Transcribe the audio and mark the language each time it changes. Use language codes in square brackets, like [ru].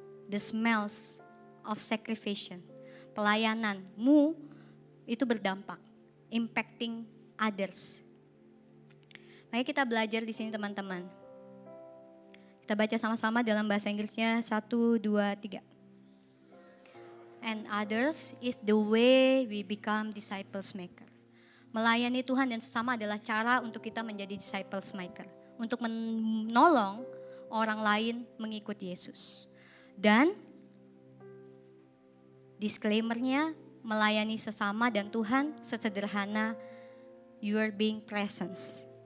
[en] The smells of sacrifice, [id] pelayananmu itu berdampak, [en] impacting others. [id] Mari kita belajar di sini teman-teman. Kita baca sama-sama dalam bahasa Inggrisnya 1, 2, 3. [en] And others is the way we become disciples maker. [id] Melayani Tuhan dan sesama adalah cara untuk kita menjadi disciples maker. Untuk menolong orang lain mengikut Yesus. Dan disclaimer-nya, melayani sesama dan Tuhan sesederhana [en] you are being presence.